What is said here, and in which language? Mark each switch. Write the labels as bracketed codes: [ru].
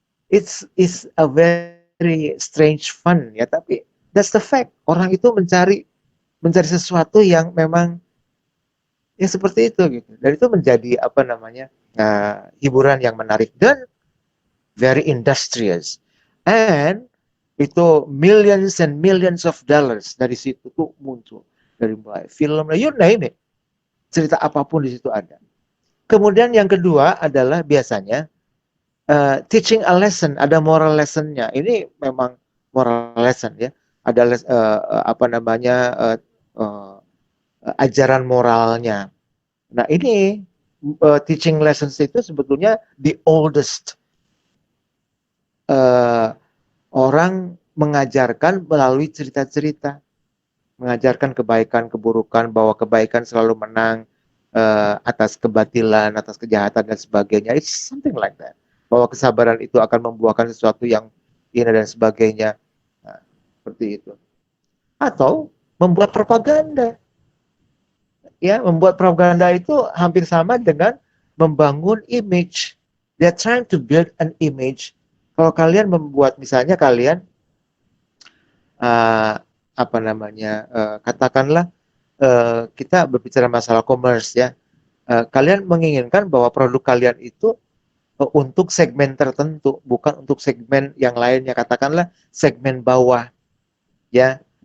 [en] It's a very strange fun, ya, [id] tapi [en] that's the fact. [id] Orang itu mencari sesuatu yang memang ya seperti itu gitu. Dan itu menjadi apa namanya hiburan yang menarik dan [en] very industrious. And [id] Itu [en] millions and millions of dollars [id] dari situ tuh muncul. Dari mulai film, [en] you name it. [id] Cerita apapun di situ ada. Kemudian yang kedua adalah biasanya [en] teaching a lesson, [id] ada moral lessonnya. Ini memang moral lesson ya. Ada apa namanya uh, ajaran moralnya. Nah ini teaching lessons itu sebetulnya [en] the oldest [id] uh, orang mengajarkan melalui cerita-cerita, mengajarkan kebaikan, keburukan, bahwa kebaikan selalu menang atas kebatilan, atas kejahatan dan sebagainya. [en] It's something like that. [id] Bahwa kesabaran itu akan membuahkan sesuatu yang ini dan sebagainya. Nah, seperti itu. Atau membuat propaganda. Ya, membuat propaganda itu hampir sama dengan membangun image. [en] They're trying to build an image. [id] Kalau kalian membuat, misalnya kalian apa namanya, katakanlah kita berbicara masalah commerce ya, kalian menginginkan bahwa produk kalian itu untuk segmen tertentu, bukan untuk segmen yang lainnya, katakanlah segmen bawah ya.